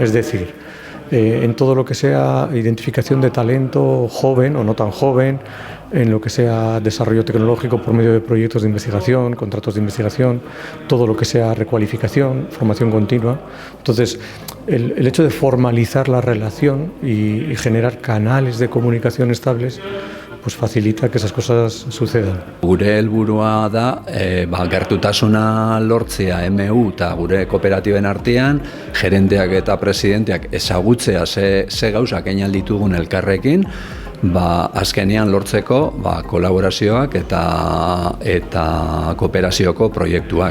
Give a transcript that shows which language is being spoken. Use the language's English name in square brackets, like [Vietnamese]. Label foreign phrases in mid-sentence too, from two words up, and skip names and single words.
[Spanish] Es decir, en todo lo que sea identificación de talento joven o no tan joven, en lo que sea desarrollo tecnológico por medio de proyectos de investigación, contratos de investigación, todo lo que sea recualificación, formación continua. Entonces, el hecho de formalizar la relación y generar canales de comunicación estables pues facilita que esas cosas sucedan. [Basque] Gure helburua da gertutasuna lortzea MU eta gure kooperatiben artean, gerenteak eta presidenteak ezagutzea ze gauzak egin ditugun elkarrekin, azkenean lortzeko kolaborazioak eta kooperazioko proiektuak.